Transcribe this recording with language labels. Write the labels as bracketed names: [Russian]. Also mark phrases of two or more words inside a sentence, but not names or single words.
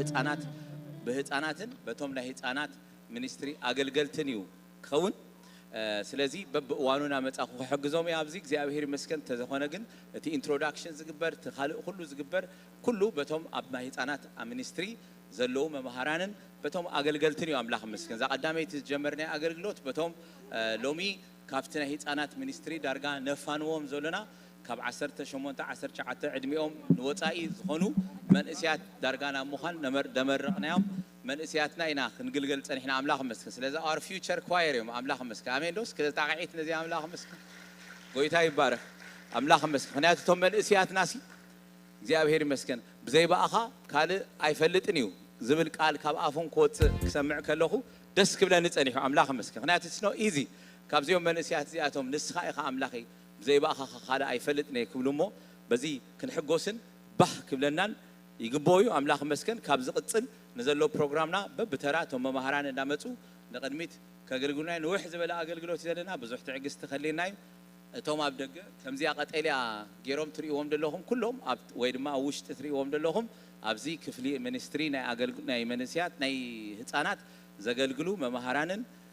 [Tigrinya] ብህፃናትን በቶም ናይ ህፃናት ሚኒስትሪ ኣገልገልትን እዩ ክኸውን ስለዚህ በእዋኑና መጻኹ ክሕግዞም ኣብዚ እግዚአብሔር ይመስገን ተዘኾነ ግን እቲ ኢንትሮዳክሽን ዝግበር ተኻልእ ሁሉ ዝግበር ኩሉ በቶም ኣብ ናይ ህፃናት ሚኒስትሪ ዘለው መምሃራንን በቶም ኣገልገልትን እዩ አምላኽ መስገን ዛ ቀዳመይቲ ዝጀመርናይ ኣገልግሎት በቶም ሎሚ ካብቲ ናይ ህፃናት ሚኒስትሪ ዳርጋ ነፋንዎም ዘለና ካብ 18 19 ዕድሚኦም ንወፃኢ ዝኾኑ መንእስያት ዳርጋና ምዃን ደመረቕናዮም መንእስያትና ኢና ክንግልገል ፀኒሕና አምላኽ መስገን ስለዚ [English] our future choir [Tigrinya] እዮም አምላኽ መስገን አሜን ዶስ ከዛ ታቂት ነዚ አምላኽ መስገን ጎይታ ይባረክ አምላኽ መስገን ምክንያቱ ቶም መንእስያትና ሲ እግዚአብሔር ይመስገን ብዘይባእኻ ካልእ ኣይፈልጥን እዩ ዝብል ቃል ካብ ኣፎም ክወፅእ ክሰምዕ ከለኹ ደስ ክብለኒ ፀኒሑ አምላኽ መስገን ምክንያቱ it's [English] not easy [Tigrinya] ካብዚኦም መንእስያት እዚኣቶም ንስኻ ኢኻ አምላኺ ብዘይባእኻ ካልእ ኣይፈልጥን ክብሉሞ በዚ ክንሕጎስን ባህ ክብለናን ይግቦዩ አምላኽ መስገን ካብ ዝቕፅል ንዘሎ ፕሮግራምና በብተራ ቶም መምሃራን እንዳመፁ ንቅድሚት ከገልግሉና ንውሕ ዝበለ ኣገልግሎት ዘለና ብዙሕ ትዕግስቲ ከለና እቶም ኣብ ደገ ከምዚያ ቀጠልያ ገይሮም ትሪእዎም ዘለኹም ኩሎም ወይ ድማ ውሽጢ ትሪእዎም ዘለኹም ኣብዚ ክፍሊ ሚኒስትሪ ናይ ኣገልግሎት ናይ መንእስያት ናይ ህፃናት ዘገልግሉ መምሃራንን